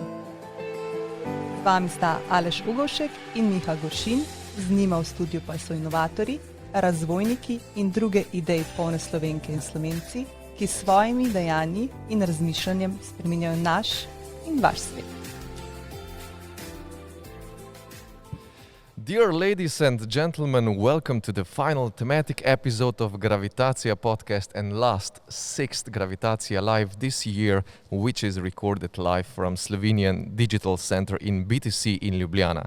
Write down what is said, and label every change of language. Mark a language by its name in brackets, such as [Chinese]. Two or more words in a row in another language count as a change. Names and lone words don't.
[Slovenian] Z vami sta Aleš Ugovšek in Miha Goršin, z njima v studiu pa so inovatorji, razvojniki in druge idej polne Slovenke in Slovenci, ki s svojimi dejanji in razmišljanjem spreminjajo naš in vaš svet. [English] Dear ladies and gentlemen, welcome to the final thematic episode of Gravitacija podcast and last sixth Gravitacija live this year, which is recorded live from Slovenian Digital Center in BTC in Ljubljana.